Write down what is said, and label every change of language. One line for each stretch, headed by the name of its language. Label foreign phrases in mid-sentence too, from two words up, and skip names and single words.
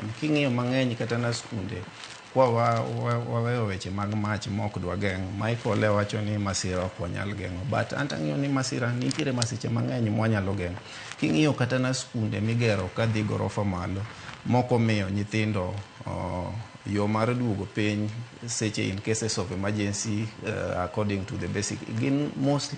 Luo (Kenya and Tanzania): King'iyo mang'eny kata na skunde kwa waweyo weche mag mach mok dwa geng', Michael e wacho ni masira ok wanyal geng'o, but antang'iyo ni masira nitiere masiche mang'eny mwanyalo geng'o. King'iyo kata na skunde migero ka dhi gorofa malo, moko miyo nyithindo yo mar duogo piny seche
English: in cases of emergency according to the basic,
Luo (Kenya and Tanzania): gin mostly